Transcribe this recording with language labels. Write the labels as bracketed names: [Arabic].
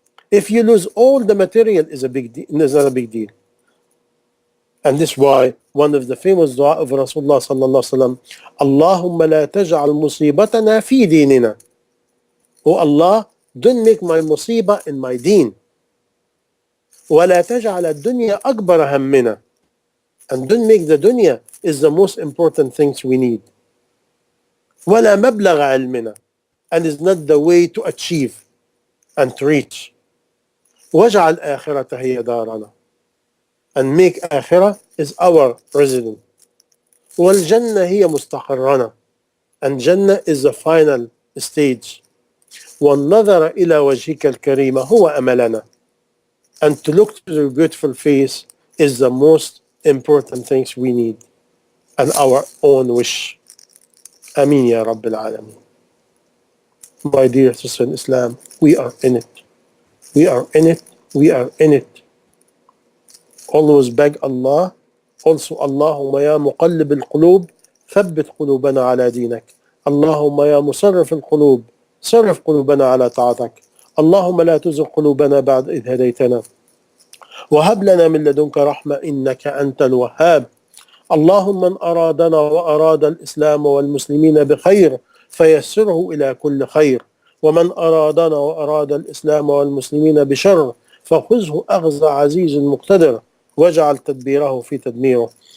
[English] If you lose all the material, is a big deal. Is not a big deal. And this is why one of the famous dua of Rasulullah sallallahu alaihi wasallam, [Arabic] Allahumma la taj'al musibatana fi dinina. [English] Oh Allah, don't make my musibah in my deen. [Arabic] ولا تجعل الدنيا أكبر همنا. [English] And don't make the dunya is the most important things we need. [Arabic] ولا مبلغ علمنا, [English] and is not the way to achieve and to reach. [Arabic] واجعل آخرة هي دارنا, [English] and make آخرة is our residence. [Arabic] والجنة هي مستقرنا, [English] and Jannah is the final stage. [Arabic] والنظر إلى وجهك الكريم هو أملنا, [English] and to look to your beautiful face is the most important things we need and our own wish. [Arabic] Ameen ya Rabbil Alameen. [English] My dear sister in Islam, we are in it. We are in it. We are in it. Always beg Allah. Also, [Arabic] Allahumma ya muqallib al-qulub, ثبت قلوبنا على دينك. اللهم يا مصرف القلوب, صرف قلوبنا على طاعتك. اللهم لا تزغ قلوبنا بعد إذ هديتنا, وهب لنا من لدنك رحمة إنك أنت الوهاب. اللهم من أرادنا وأراد الإسلام والمسلمين بخير فيسره إلى كل خير, ومن أرادنا وأراد الإسلام والمسلمين بشر فخذه أخذ عزيز مقتدر, واجعل تدبيره في تدميره.